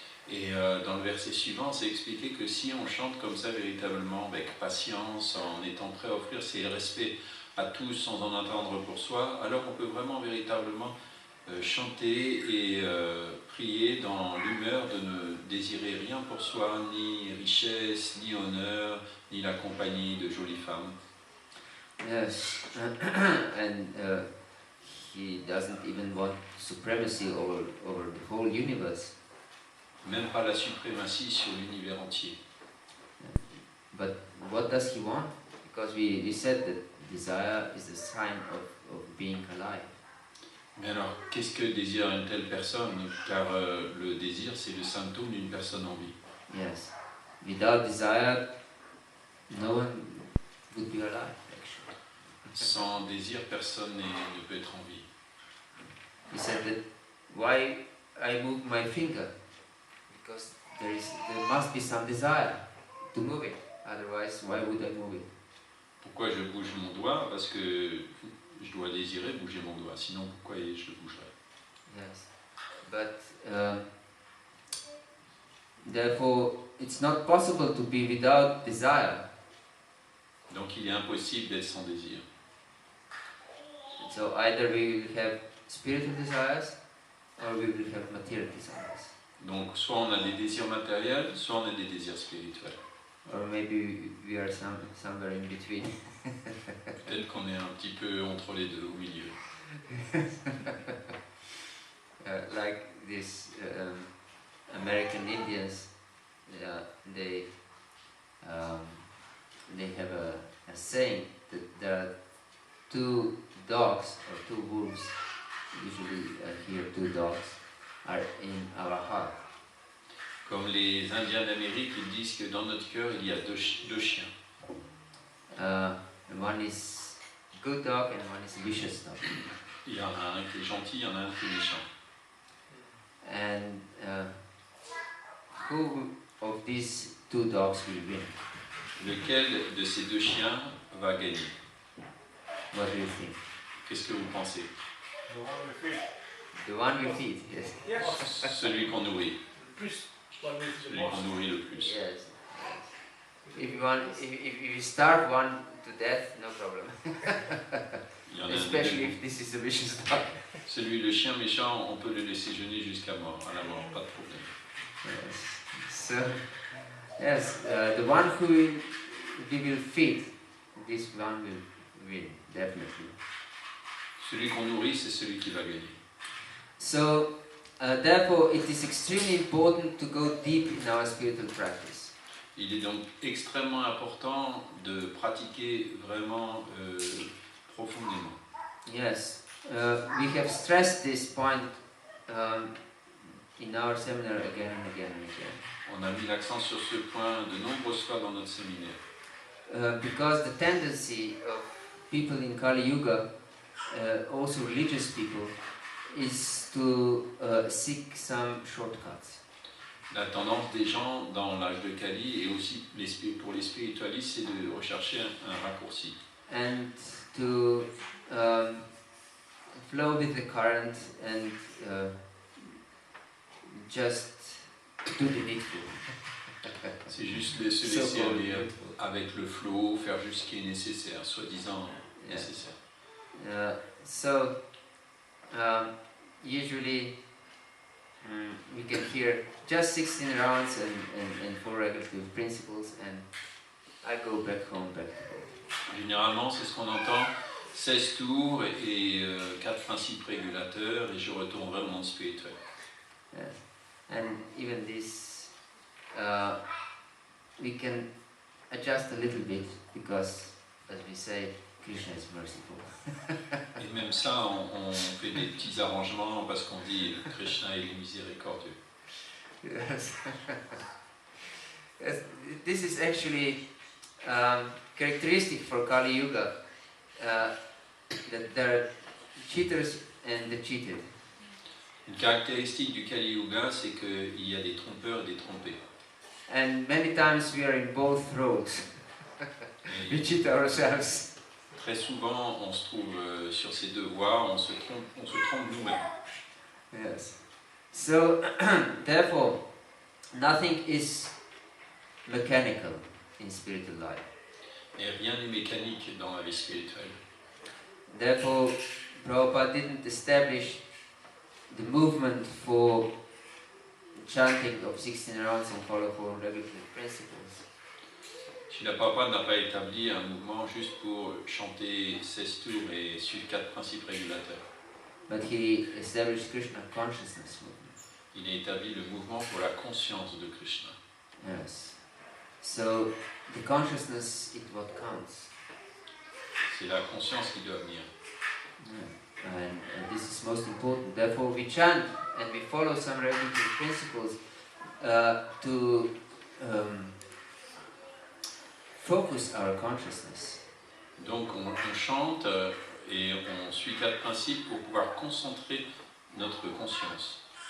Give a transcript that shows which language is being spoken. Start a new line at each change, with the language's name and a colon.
French: Et dans le verset suivant, c'est expliqué que si on chante comme ça véritablement, avec patience, en étant prêt à offrir ses respects à tous sans en attendre pour soi, alors on peut vraiment véritablement chanter et prier dans l'humeur de ne désirer rien pour soi, ni richesse, ni honneur, ni la compagnie de jolies femmes.
English: Yes, and he doesn't even want supremacy over the whole universe.
French: Même pas la suprématie sur l'univers entier.
English: But what does he want? Because we said that desire is a sign of being alive.
French: Mais alors, qu'est-ce que désire une telle personne? Car le désir, c'est le symptôme d'une personne en vie.
English: Yes. Without desire, no one would be alive, actually.
French: Sans désir, personne ne peut être en vie.
English: He said that, why I move my finger? Because there must be some desire to move it. Otherwise, why would I move it?
French: Pourquoi je bouge mon doigt? Parce que je dois désirer bouger mon doigt. Sinon, pourquoi je le bougerais?
English: Yes. But therefore, it's not possible to be without desire.
French: Donc, il est impossible d'être sans désir.
English: So either we will have spiritual desires, or we will have material desires.
French: Donc, soit on a des désirs matériels, soit on a des désirs spirituels.
English: Or maybe we are somewhere in between.
French: Peut-être qu'on est un petit peu entre les deux, au milieu.
English: Like these American Indians, they have a saying that there are two dogs or two wolves. Usually here 2 dogs are in our heart.
French: Comme les Indiens d'Amérique, ils disent que dans notre cœur, il y a deux chiens.
English: One is good dog and one is vicious dog.
French: Il y en a un qui est gentil, il y en a un qui est méchant.
English: And who of these 2 dogs will win?
French: Lequel de ces deux chiens va gagner?
English: What do you think?
French: Qu'est-ce que vous pensez?
English: The one we feed, yes. Yes.
French: Celui qu'on nourrit. Celui qu'on nourrit le plus.
English: Yes. If you starve one to death, no problem.
French: Il y en a
English: Especially if this is a vicious dog.
French: Celui, le chien méchant, on peut le laisser jeûner jusqu'à mort, à la mort, pas de problème.
English: Yes. So, yes, the one who we will feed, this one will win, definitely.
French: Celui qu'on nourrit, c'est celui qui va gagner.
English: So, therefore, it is extremely important to go deep in our spiritual practice.
French: Il est donc extrêmement important de pratiquer vraiment profondément.
English: Yes, we have stressed this point in our seminar again and again and again.
French: On a mis l'accent sur ce point de nombreuses fois dans notre séminaire.
English: Because the tendency of people in Kali Yuga, also religious people, is to seek some shortcuts.
French: La tendance des gens dans l'âge de Kali et aussi pour les spiritualistes, c'est de rechercher un raccourci.
English: And to flow with the current and just do the needful.
French: C'est juste se laisser aller avec le flot, faire juste ce qui est nécessaire, soi-disant nécessaire.
English: So, usually we can hear just 16 rounds and 4 regulative principles, and I go back home, back to home.
French: Généralement, c'est ce qu'on entend. 16 tours et 4 principes régulateurs et je retournerai au monde spirituel.
English: Yes. And even this, we can adjust a little bit because, as we say, Krishna is merciful.
French: Et même ça, on fait des petits arrangements parce qu'on dit Krishna il est miséricordieux.
English: Yes. Yes. This is actually characteristic for Kali Yuga, that there are cheaters and the cheated.
French: Une caractéristique du Kali Yuga, c'est qu'il y a des trompeurs et des trompés.
English: And many times we are in both roads. We
French: Et
English: cheat ourselves.
French: très souvent, on se trouve sur ces deux voies, on se trompe nous-mêmes.
English: Yes. So, therefore, nothing is mechanical in spiritual life.
French: Et rien n'est mécanique dans la vie spirituelle.
English: Therefore, Prabhupada didn't establish the movement for chanting of 16 rounds and follow 4 regulative principles.
French: Srila Prabhupada n'a pas établi un mouvement juste pour chanter 16 tours et suivre 4 principes régulateurs.
English: But he established Krishna consciousness movement.
French: Il a établi le mouvement pour la conscience de Krishna.
English: Yes. So, the consciousness is what counts.
French: C'est la conscience qui doit venir.
English: Yeah. And this is most important. Therefore, we chant and we follow some regulative principles to focus our consciousness.
French: Donc on chante et on suit 4 principes pour pouvoir concentrer notre conscience.